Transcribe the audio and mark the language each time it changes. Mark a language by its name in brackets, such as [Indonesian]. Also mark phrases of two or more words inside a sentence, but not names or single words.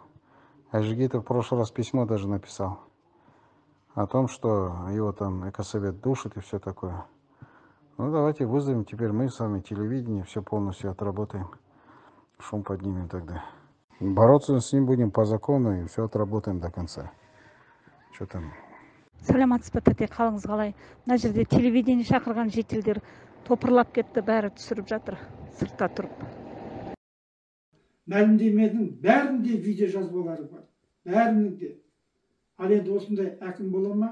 [Russian] Айжигитов в прошлый раз письмо даже написал о том, что его там экосовет душит и все такое. Ну давайте вызовем теперь мы с вами телевидение, все полностью отработаем. Шум поднимем тогда. Бороться с ним будем по закону и все отработаем до конца. Что там? [Kazakh] Саламатсыз ба, тәте, қалыңыз қалай? Мына жерде телевидение шақырған жетелдер топырлап кетті, бәрі түсіріп жатыр, сыртта тұрып. Мәлімдеменің бәрінде видео жазбалары бар. Бәрінің де. Ал енді осындай әкім бола ма?